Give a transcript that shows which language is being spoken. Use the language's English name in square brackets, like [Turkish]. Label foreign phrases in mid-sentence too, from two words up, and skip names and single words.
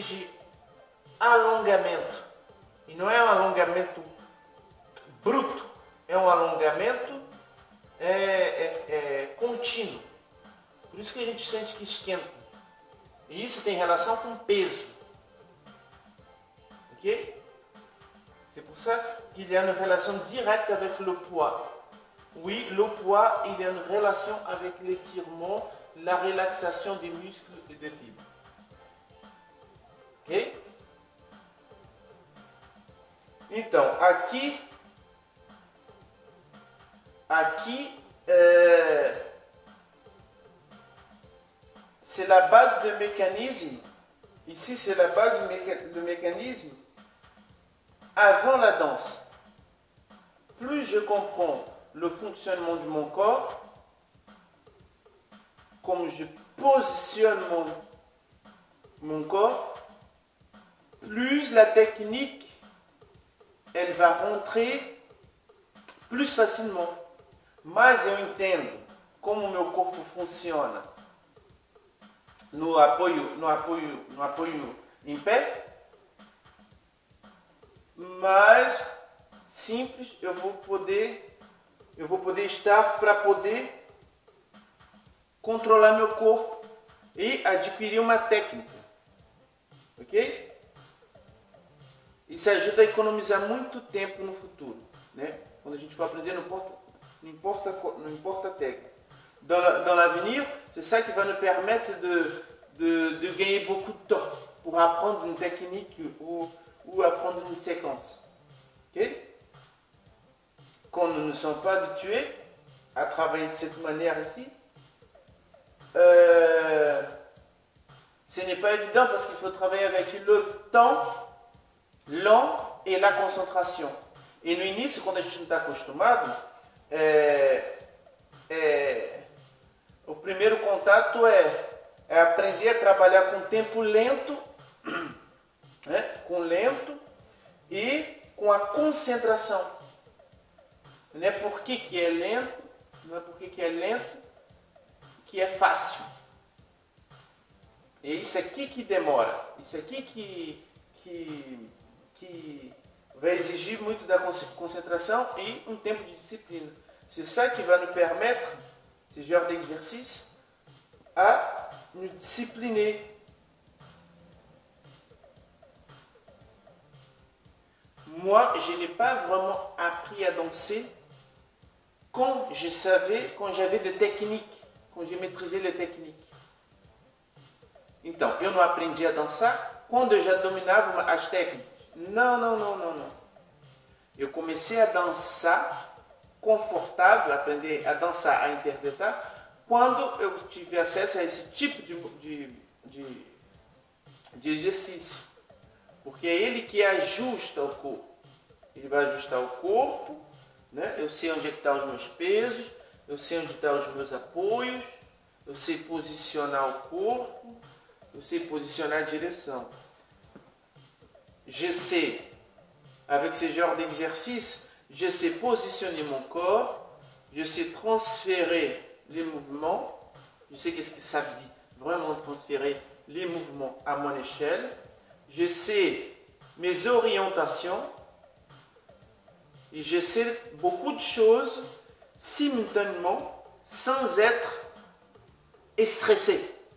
[Portuguese] De alongamento. E não é um alongamento bruto, é um alongamento contínuo. Por isso que a gente sente que esquenta. E isso tem relação com peso. Ok? [French] C'est pour ça qu'il y a une relation directe avec le poids. Oui, le poids, il y a une relation avec l'étirement, la relaxation des muscles et des fibres. Ok? [Portuguese] Então, aqui [French] c'est la base du mécanisme. Ici, c'est la base du mécanisme avant la danse. Plus je comprends le fonctionnement de mon corps, comme je positionne mon corps, plus la technique, elle va rentrer plus facilement. [Portuguese] Mas eu entendo como o meu corpo funciona no apoio em pé, mais simples eu vou poder estar para poder controlar meu corpo e adquirir uma técnica, ok? Isso ajuda a economizar muito tempo no futuro, né? Quando a gente for aprender, não importa a técnica. [French] Dans l'avenir, c'est ça qui va nous permettre de gagner beaucoup de temps pour apprendre une technique ou apprendre une séquence. Okay? Quand nous ne sommes pas habitués à travailler de cette manière ici, ce n'est pas évident parce qu'il faut travailler avec le temps lent [Portuguese] e a concentração. E no início, quando a gente não está acostumado, o primeiro contato é aprender a trabalhar com tempo lento, né? Com lento e com a concentração. Não é porque que é lento, não é porque que é lento que é fácil. É isso aqui que demora, isso aqui que vai exigir muito da concentração e um tempo de disciplina. [French] C'est ça qui va nous permettre, ce genre d'exercice, à nous discipliner. Moi, je n'ai pas vraiment appris à danser quand j'avais des techniques, quand j'ai maîtrisé les techniques. [Portuguese] Então, eu não aprendi a dançar quando eu já dominava as técnicas. Não. Eu comecei a dançar confortável, aprender a dançar, a interpretar, quando eu tive acesso a esse tipo de exercício. Porque é ele que ajusta o corpo. Ele vai ajustar o corpo né? Eu sei onde é que estão os meus pesos, eu sei onde estão os meus apoios, eu sei posicionar o corpo, eu sei posicionar a direção. [French] Je sais, avec ce genre d'exercice, je sais positionner mon corps, je sais transférer les mouvements, je sais qu'est-ce que ça veut dire, vraiment transférer les mouvements à mon échelle, je sais mes orientations, et je sais beaucoup de choses simultanément sans être stressé.